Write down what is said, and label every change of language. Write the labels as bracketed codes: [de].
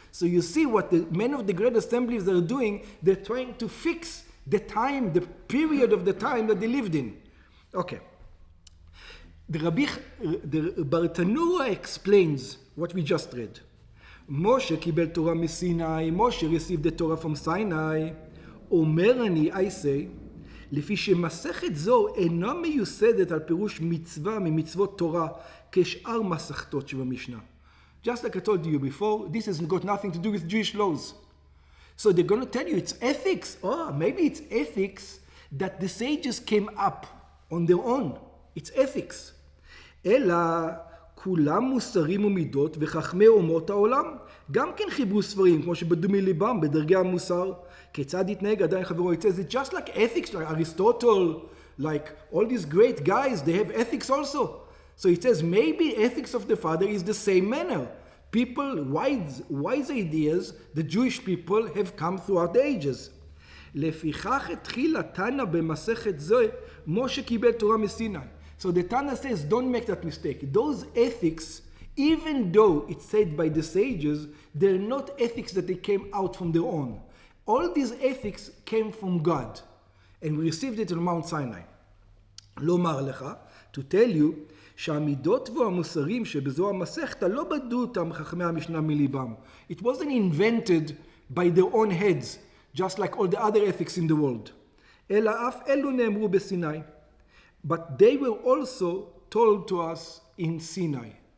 [en] So you see what the men of the great assemblies are doing, they're trying to fix the time, the period of the time that they lived in. Okay. The Bartanura explains what we just read. Moshe [he] kibel Torah מסיני, [en] Moshe received the Torah from Sinai. [he] אומר אני, [en] I say, [he] לפי שמסכת זו אינה מיוסדת על פירוש מצווה ממצוות תורה כשאר מסכתות שבמשנה. [en] Just like I told you before, this has got nothing to do with Jewish laws. So they're going to tell you it's ethics. Oh, maybe it's ethics that the sages came up on their own. It's ethics. [he] אלא כולם מוסרים ומידות וחכמי אומות העולם גם כן חיברו ספרים כמו שבדו מליבם בדרגי המוסר. כיצד יתנהג עדיין חברו? [en] It says it's just like ethics, like Aristotle, like all these great guys, they have ethics also. So it says maybe ethics of the father is the same manner. People, wise ideas, the Jewish people have come throughout the ages. [he] לפיכך התחיל התנא במסכת זו, משה קיבל תורה מסיני. [en] So the Tana says, don't make that mistake. Those ethics, even though it's said by the sages, they're not ethics that they came out from their own. All these ethics came from God. And we received it on Mount Sinai. [he] לומר לך, [en] to tell you, [he] שהמידות והמוסרים שבזו המסכתא לא בדו אותם חכמי המשנה מליבם. [en] It wasn't invented by their own heads, just like all the other ethics in the world. [he] אלא אף אלו נאמרו בסיני. [en] But they were also told to us in Sinai.